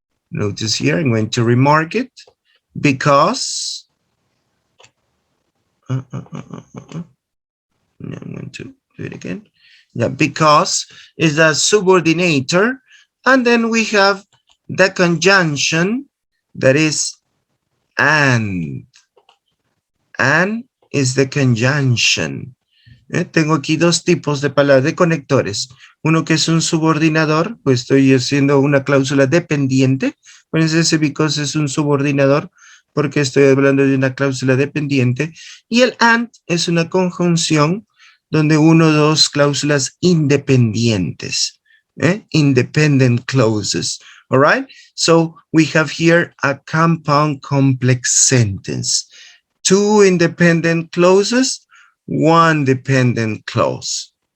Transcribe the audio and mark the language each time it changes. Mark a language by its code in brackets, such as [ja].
[en] Notice here, I'm going to remark it. Because, I'm going to do it again. Yeah, because is a subordinator, and then we have the conjunction that is and. And is the conjunction. [es] Tengo aquí dos tipos de palabras, de conectores. Uno que es un subordinador, pues estoy haciendo una cláusula dependiente. Ese because es un subordinador porque estoy hablando de una cláusula dependiente. Y el and es una conjunción donde uno o dos cláusulas independientes. [en] Independent clauses. All right? So we have here a compound complex sentence. Two independent clauses, one dependent clause.